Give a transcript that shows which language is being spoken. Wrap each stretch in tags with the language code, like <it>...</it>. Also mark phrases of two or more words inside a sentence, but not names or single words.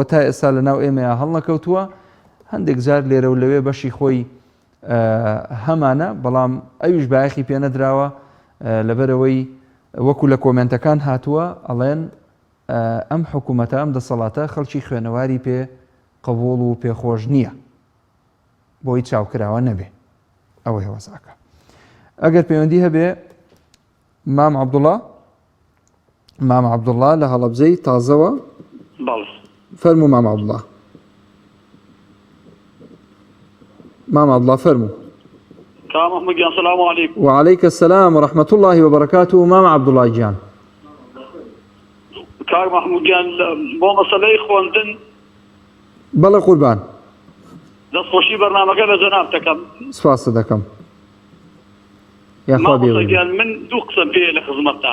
<ckb>تا ئێستا لە ناو ئێمەیە هەڵ نەکەوتووە هەندێک جار لێرە و لەوێ بەشی خۆی هەمانە بەڵام ئەویش بایەخی پێ نەدراوە لەبەرەوەی وەکو لە کۆمنتەکان هاتووە ئەڵێن ئەم حکوومەتە ئەم دەسەڵاتە خەڵکی خوێنەواری پێ قبوڵ و پێخۆش نییە بۆی چاوکراوە نەبێ ئەوەی هەوەساکە ئەگەر پەیوەندی هەبێ مام عەبدوڵڵا مام عەبدوڵڵا لە هەڵەبجەی تازەوە بەڵێ فەرموو مام عەبدوڵڵا مام عەبدوڵڵا فەرموو کام محمود گیان</ckb> <ar>سلام علیکم وعليك السلام ورحمة الله وبركاته</ar> <ckb>مام عەبدوڵڵا گیان کاک محمود گیان بۆ مەسەلەی خوێندن بەڵێ قوربان دەستخۆشی بەرنامەکە لە جەناب دەکەم سپاس دەکەم یاخوا مامۆستا بێوێ گیان من دوو قسەم پێ لە خزمەتتا</ckb>